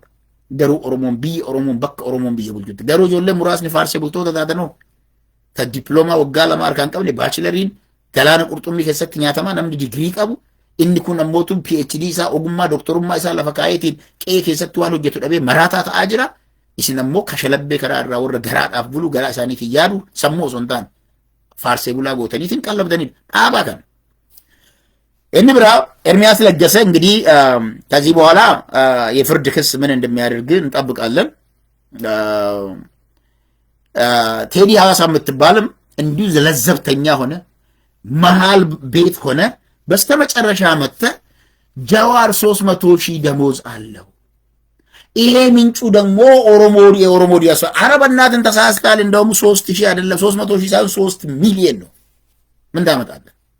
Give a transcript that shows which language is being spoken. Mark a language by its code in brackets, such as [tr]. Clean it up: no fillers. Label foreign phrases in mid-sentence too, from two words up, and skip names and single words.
[om] Garuu Oromoon biyya Oromoon bakka Oromoon biyya bulchutti. Garuu ijoollee muraasni faarsee bultoota taatanoo ta diploomaa waggaa 2 harkaan qabne baachilariin galaana qurxummii keessatti nyaatamaa namni digirii qabu inni kun ammoo PhD isaa ogummaa doktorummaa isaa lafa kaayetiin qe'ee keessatti waan hojjetu dhabee maraataa ta'aa jira. Isin ammoo kashalabbee karaa irraa warra garaadhaaf bulu garaa isaaniitiin yaadu sammuu osoo hin taane faarsee bulaa gootaniitiin qallabdanidha. Dhaabaa kana. [am] Inni biraa ኤርሚያስ ለገሰ እንግዲህ ከዚህ በኋላ የፍርድ ክስ ምን እንደሚያደርግ እንጠብቃለን። ቴዲ ሐዋሳ የምትባልም እንዲሁ ለዘብተኛ ሆነ መሃል ቤት ሆነ በስተመጨረሻ መጥተ ጃዋር 300,000 ደሞዝ አለው። ይሄ ምንጩ ደግሞ የኦሮሞ ዲያስ አረበናትን ተሳስታል። እንደውም 3,000 አይደለም 300,000 ሳይሆን 3 ሚሊዮን ነው። ምን ታመጣለህ?